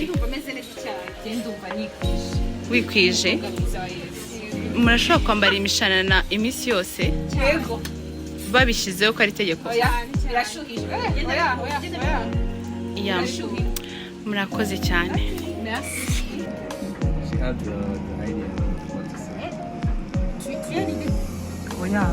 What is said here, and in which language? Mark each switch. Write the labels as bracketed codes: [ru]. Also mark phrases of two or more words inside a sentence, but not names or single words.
[rw] Ndumva meze neza cyane. Ndumva nikwije. Wikwije? Murashobora kwambara imishanana iminsi yose? Yego. Babishyizeho ko ari itegeko? Birashuhije. Murakoze cyane. Merci. [en] She had the idea of what to say. [fr] Tu as l'idée? [en] Oh yeah.